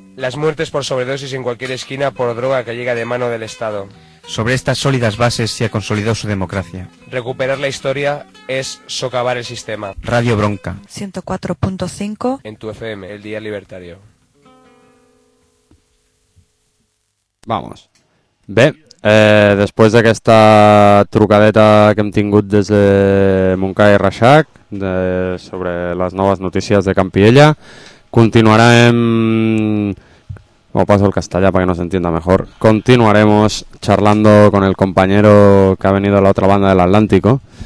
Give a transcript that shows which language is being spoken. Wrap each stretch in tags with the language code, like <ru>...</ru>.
<es>Las muertes por sobredosis en cualquier esquina por droga que llega de mano del Estado. Sobre estas sólidas bases se ha consolidado su democracia. Recuperar la historia es socavar el sistema. Radio Bronca. 104.5. En tu FM, el Día Libertario. Vamos.</es> <ca>Bé, després d'aquesta trucadeta que hem tingut des de Montcada i Reixac sobre les noves notícies de Campiella, continuarem...</ca> <es>Me paso el castellà para que nos entienda mejor. Continuaremos charlando con el compañero que ha venido a la otra banda del Atlántico.</es>